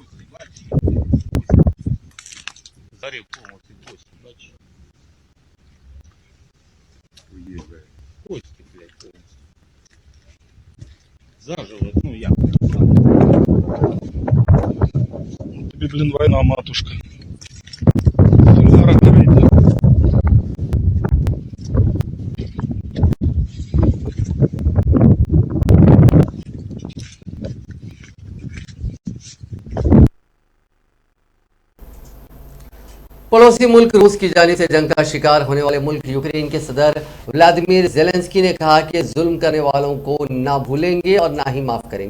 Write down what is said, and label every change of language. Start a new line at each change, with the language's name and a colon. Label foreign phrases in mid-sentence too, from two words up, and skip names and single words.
Ukrainian: Зарив повністю кості, бачиш? Уїжджає. Кості, блядь, повністю. Заживо, ну як? Тобі, блін, війна, матушка. Зараз горить, да?
Urdu: پڑوسی ملک روس کی جانب سے جنگ کا شکار ہونے والے ملک یوکرین کے صدر ولادیمیر زیلنسکی نے کہا کہ ظلم کرنے والوں کو نہ بھولیں گے اور نہ ہی معاف کریں گے.